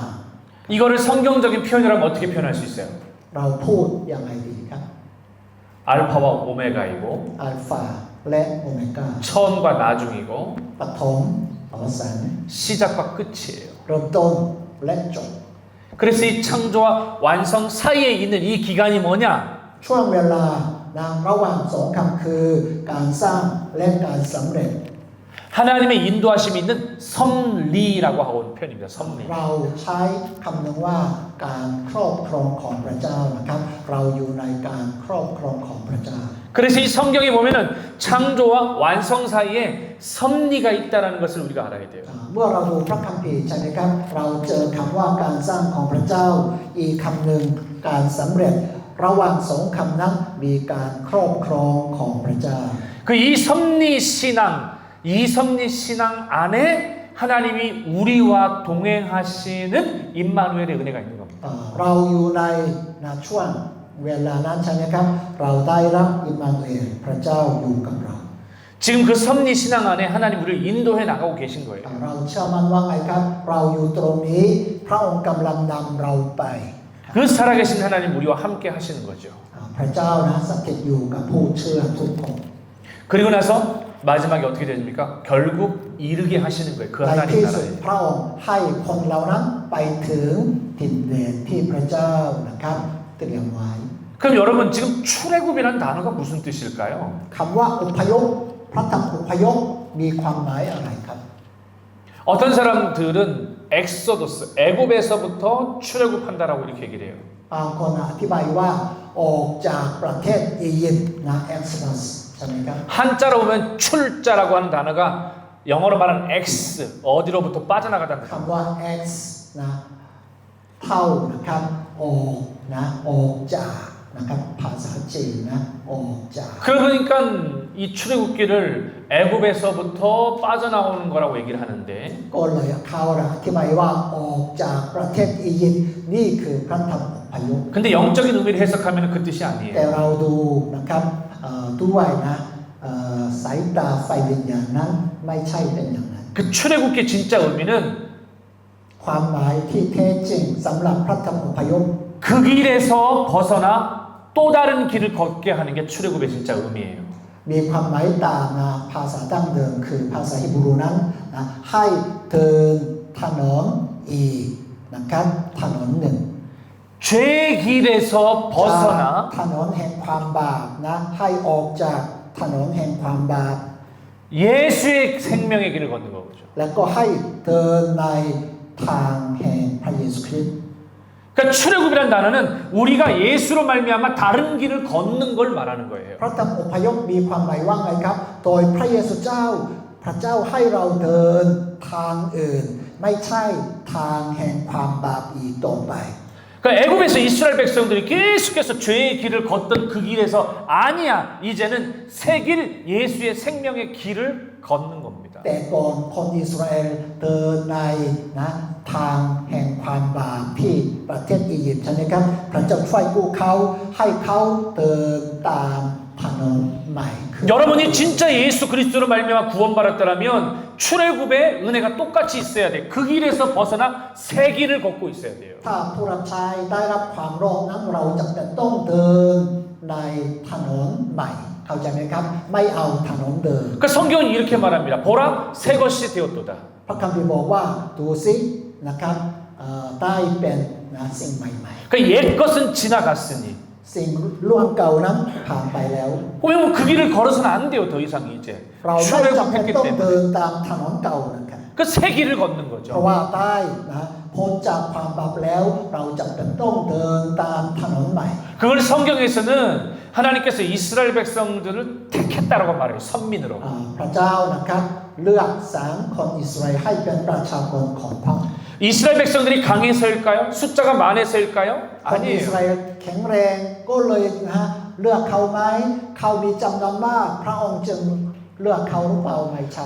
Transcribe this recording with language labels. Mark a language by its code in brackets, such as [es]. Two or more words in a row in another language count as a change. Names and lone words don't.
[ko] 이거를 성경적인 표현이라면 어떻게 표현할 수 있어요? [th] เราพูดยังไงดีครับ [ko] 알파와 오메가이고 [th] อัลฟาและโอเมก้า [ko] 처음과 나중이고 [th] ปฐมอวสาน [ko] 시작과 끝이에요. [th] เริ่มต้นและจบ [ko] 그래서 이 창조와 완성 사이에 있는 이 기간이 뭐냐? [th] ช่วงเวลานะระหว่างสองคำคือการสร้างและการสำเร็จ [ko] 하나님의 인도하심이 있는 섭리라고 하고 있는 표현입니다. 섭리. [th] เราใช้คำหนึ่งว่าการครอบครองของพระเจ้านะครับเราอยู่ในการครอบครองของพระเจ้า [ko] 그래서 이 성경에 보면은 창조와 완성 사이에 섭리가 있다라는 것을 우리가 알아야 돼요. [th] เมื่อเราดูพระคัมภีร์ใช่ไหมครับเราเจอคำว่าการสร้างของพระเจ้าอีกคำหนึ่งการสำเร็จระหว่างสองคำนั้นมีการครอบครองของพระเจ้า [ko] 그 이 섭리 신앙 안에 하나님이 우리와 동행하시는 임마누엘의 은혜가 있는 겁니다. [th] เราอยู่ในช่วงเวลานั้นใช่ไหมครับเราได้รับอิมมานูเอลพระเจ้าอยู่กับเรา [ko] 지금 그 섭리 신앙 안에 하나님 우리를 인도해 나가고 계신 거예요. [th] เราเชื่อมั่นว่าไงครับเราอยู่ตรงนี้พระองค์กำลังนำเราไป [ko] 그 살아계신 하나님 우리와 함께 하시는 거죠. [th] พระเจ้านะสถิตอยู่กับผู้เชื่อทุกคน [ko] 그리고 나서 마지막에 어떻게 됩니까? 결국 이르게 하시는 거예요. 그 [th] ใน [ko] 하나님 [th] ที่สุด [ko] 나라에. [th] พระองค์ให้คนเหล่านั้นไปถึงถิ่นแดนที่พระเจ้านะครับเตรียมไว้ [ko] 그럼 여러분 지금 출애굽이라는 단어가 무슨 뜻일까요? [th] คำว่าอพยพพระธรรมอพยพมีความหมายอะไรครับ [ko] 어떤 사람들은 엑소더스, 애굽에서부터 출애굽한다라고 이렇게 얘기를 해요. [th] บางคนอธิบายว่าออกจากประเทศอียิปต์นะ Exodus ใช่ไหมครับ [ko] 한자로 보면 출자라고 하는 단어가 영어로 말하는 X, 어디로부터 빠져나가다는 [th] คำว่า X นะเท่านะครับออกนะออกจากนะครับภาษาจีนนะออกจาก [ko] 그러니까 이 출애굽기를 애굽에서부터 빠져나오는 거라고 얘기를 하는데 [th] ก็เลยเขาอธิบายว่าออกจากประเทศอียิปต์นี่คือพระธรรมอพยพ [ko] 근데 영적인 의미를 해석하면 그 뜻이 [th] แต่ [ko] 아니에요. [th] เราดูนะครับด้วยนะสายตาไฟวิญญาณนั้นไม่ใช่เป็นอย่างนั้น [ko] 그 출애굽기 진짜 의미는 [th] ความหมายที่แท้จริงสำหรับพระธรรมอพยพ [ko] 그 길에서 벗어나 또 다른 길을 걷게 하는 게 출애굽의 진짜 의미예요. [th] มีความหมายตามนะภาษาดั้งเดิมคือภาษาฮิบรูนั้นนะให้เดินถนนอีกนะครับถนนหนึ่ง [ko] 죄의 길에서 [th] จาก [ko] 벗어나 [th] ถนนแห่งความบาปนะให้ออกจากถนนแห่งความบาป [ko] 예수의 생명의 길을 걷는 거죠. [th] แล้วก็ให้เดินในทางแห่งพระเยซูคริสต์ [ko] 그러니까 출애굽이란 단어는 우리가 예수로 말미암아 다른 길을 걷는 걸 말하는 거예요. [th] พระธรรมอพยพมีความหมายว่าไงครับ โดยพระเยซูเจ้าพระเจ้าให้เราเดินทางอื่น ไม่ใช่ทางแห่งความบาปอีกต่อไป [ko] 그러니까 애굽에서 이스라엘 백성들이 계속해서 죄의 길을 걷던 그 길에서 아니야 이제는 새 길 예수의 생명의 길을 걷는 겁니다. แต่ก่อนคนอิสราเอลเดินในนะทางแห่งความบาปที่ประเทศอียิปต์ใช่ไหมครับพระเจ้าช่วยกู้เขาให้เขาเดินตามถนนใหม่ 여러분이 진짜 예수 그리스도로 말미암아 구원받았더라면 출애굽의 은혜가 똑같이 있어야 돼. 그 길에서 벗어나 새 길을 걷고 있어야 돼요. [th] ถ้าผู้รับใช้ได้รับความรอดนั้นเราจำเป็นต้องเดินในถนนใหม่เข้าใจไหมครับไม่เอาถนนเดิม [ko] 그 성경은 이렇게 말합니다. 보라 새 것이 되었도다. [th] พระคัมภีร์บอกว่าดูสินะครับได้เป็นนะสิ่งใหม่ [ko] 그 옛 것은 지나갔으니 [th] ๆสิ่งล่วงเก่านั้นผ่านไปแล้ว [ko] 왜냐면 그 길을 걸어서는 안 돼요. 더 이상 이제 [th] เราไม่จำเป็น [ko] 출애굽했기 [th] ต้องเดิน [ko] 때문에 [th] ตามถนนเก่านะครับ [ko] 그 새 길을 걷는 [th] เพราะ [ko] 거죠. [th] ว่าได้นะพ้นจากความบาปแล้วเราจำเป็นต้องเดินตามถนนใหม่ [ko] 그걸 성경에서는 하나님께서 이스라엘 백성들을 택했다라고 말해요. 선민으로. [th] พระเจ้านะครับเลือกสรรคนอิสราเอลให้เป็นประชากรของพระองค์ [ko] 이스라엘 백성들이 강해서일까요? 숫자가 많아서일까요? [th] คนอิสรา [ko] 아니에요. [th] เอลแข็งแรงก็เลยนะฮะเลือกเขาไหมเขามีจำนวนมากพระองค์จึงเลือกเขาหรือเปล่าไม่ใช่